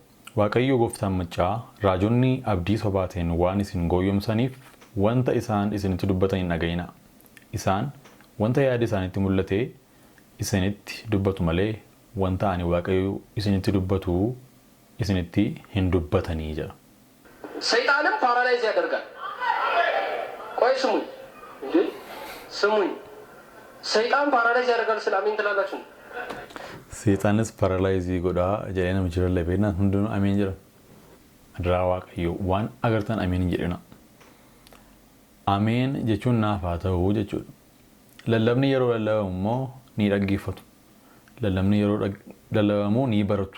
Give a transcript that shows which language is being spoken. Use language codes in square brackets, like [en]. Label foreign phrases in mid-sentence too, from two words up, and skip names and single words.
[om] Waaqayyo gooftaan maccaa raajonni abdii sobaatiin waan isin gooyyomsaniif wanta isaan isinitti dubbatan hin dhaga'inaa. Isaan wanta yaada isaanitti mul'ate isinitti dubbatu malee wanta ani Waaqayyo isinitti dubbatu isinitti hin dubbatanii jedha. [am] ሰይጣንም ፓራላይዝ ያደርጋል። ቆይ ስሙኝ እንዴ ስሙኝ። ሰይጣን ፓራላይዝ ያደርጋል ስለ አሜን ትላላችሁ? [om] Seexaanis paraalaayizii godhaa jedhee nama jirallee beeknaan hundinuu ameen jedha. Adaraa Waaqayyo waan agartan ameen hin jedhina. Ameen jechuun naaf haa ta'u jechuudha. Lallabni yeroo lallabamu immoo ni dhaggeeffatu. Lallabni yeroo lallabamu ni baratu.